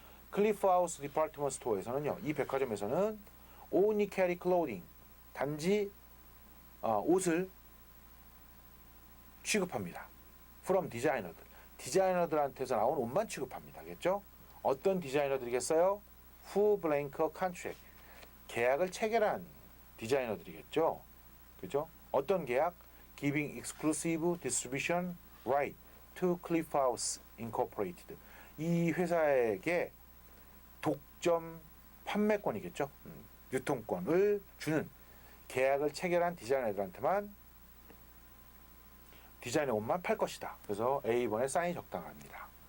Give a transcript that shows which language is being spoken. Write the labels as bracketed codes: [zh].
[ko] 클리프 하우스 디파트먼트 스토어에서는요. 이 백화점에서는 [en] only carry clothing [ko] 단지 옷을 취급합니다. [en] from [ko] 디자이너들. 디자이너들한테서 나온 옷만 취급합니다. 겠죠? 어떤 디자이너들이겠어요? [en] who blank a contract. [ko] 계약을 체결한 디자이너들이겠죠. 그죠? 어떤 계약? [en] giving exclusive distribution right to Cliff House Incorporated. [ko] 이 회사에게 독점 판매권이겠죠. 유통권을 주는 계약을 체결한 디자이너들한테만 디자인의 옷만 팔 것이다. 그래서 A번에 사인이 적당합니다.